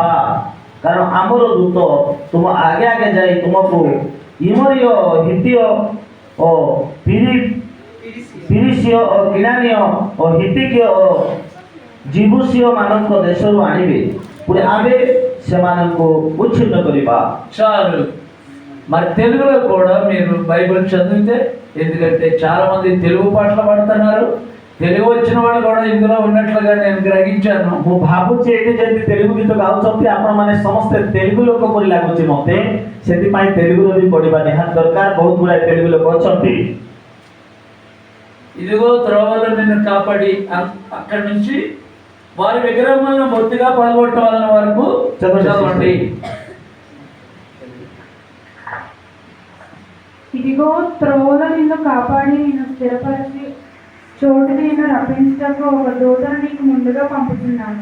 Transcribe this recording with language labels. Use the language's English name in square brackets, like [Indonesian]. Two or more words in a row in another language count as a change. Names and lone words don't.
[Odia] କାରଣ ଆମର ଦୂତ ତୁମ ଆଗେ ଆଗେ ଯାଇ ତୁମକୁ ଇମରୀୟ, ହିତୀୟ ଓ ପିରିସୀୟ ଓ କିଣାନୀୟ ଓ ହିତିକୀୟ ଓ ଜିବୁସୀୟ ମାନଙ୍କ ଦେଶରୁ ଆଣିବେ, ପୁଣି ଆମେ ସେମାନଙ୍କୁ ଉଚ୍ଛିନ୍ନ କରିବା। [Telugu] చాలు. మరి తెలుగులో కూడా మీరు బైబిల్ చదివితే, ఎందుకంటే చాలా మంది తెలుగు పాటలు పాడుతున్నారు. తెలుగు వచ్చిన వాళ్ళు కూడా ఇందులో ఉన్నట్లుగా నేను గ్రహించాను. [Odia] ମୁଁ ଭାବୁଛି ଏଠି ଯେମିତି ତେଲୁଗୁ ଗୀତ ଗାଉଛନ୍ତି ଆପଣମାନେ ସମସ୍ତେ ତେଲୁଗୁ ଲୋକ ପରି ଲାଗୁଛି ମୋତେ। ସେଥିପାଇଁ ତେଲୁଗୁରେ ବି ପଢ଼ିବା ନିହାତି ଦରକାର। ବହୁତ ଗୁଡ଼ାଏ ତେଲୁଗୁ ଲୋକ ଅଛନ୍ତି। [Telugu] ఇదిగో త్రోవలో నిన్ను కాపాడి అక్కడి నుంచి వారి విగ్రహములను బొత్తిగా పడగొట్టడం వరకు చదవండి. ఇదిగో త్రోవలో నిన్ను కాపాడి నిన్ను స్థిరపరిచి చోటు నేను రప్పించుటకు ఒక దూతను నీకు ముందుగా పంపుతున్నాను.